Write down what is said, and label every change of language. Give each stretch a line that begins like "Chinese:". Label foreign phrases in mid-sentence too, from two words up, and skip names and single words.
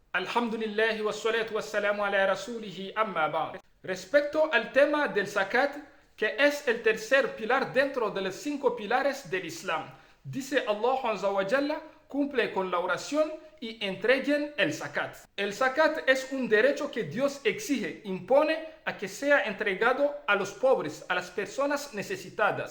Arabic: الحمد لله والصلاة والسلام على رسوله أما بعد.
Spanish: Respecto al tema del zakat, que es el tercer pilar dentro de los 5 pilares del Islam, dice
Arabic: الله عز وجل,
Spanish: cumple con la oración y entreguen el zakat. El zakat es un derecho que Dios exige, impone a que sea entregado a los pobres, a las personas necesitadas.